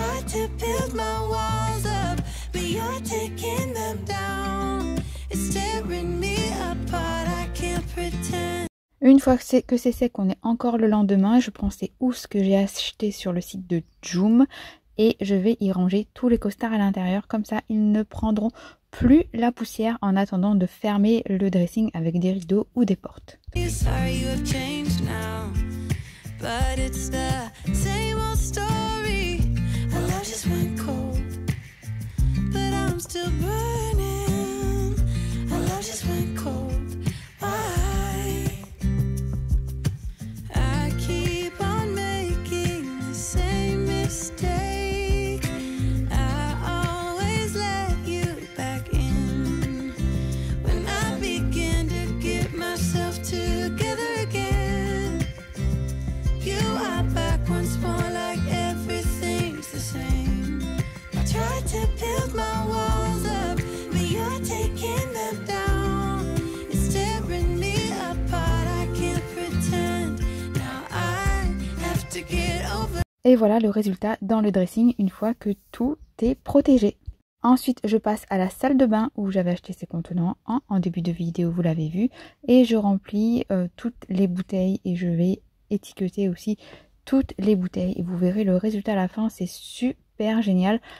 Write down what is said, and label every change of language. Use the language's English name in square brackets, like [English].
[English] To build my walls up, but you're taking them down. It's tearing me apart, I can't pretend. [French] Une fois que c'est sec, on est encore le lendemain. Je prends ces housses que j'ai achetées sur le site de Joom et je vais y ranger tous les costards à l'intérieur. Comme ça, ils ne prendront plus la poussière en attendant de fermer le dressing avec des rideaux ou des portes. [English] Sorry, you have changed now, but it's the same old story. My love just went cold, but I'm still burning. My love just went cold. Why? I keep on making the same mistake. I always let you back in when I begin to get myself together again. You are back once more like everything's the same. I tried to build my walls up, but you're taking them down. It's tearing me apart, I can't pretend. Now I have to get over. [French] Et voilà le résultat dans le dressing une fois que tout est protégé. Ensuite, je passe à la salle de bain où j'avais acheté ces contenants en début de vidéo, vous l'avez vu. Et je remplis toutes les bouteilles et je vais étiqueter aussi toutes les bouteilles. Et vous verrez le résultat à la fin, c'est super super génial.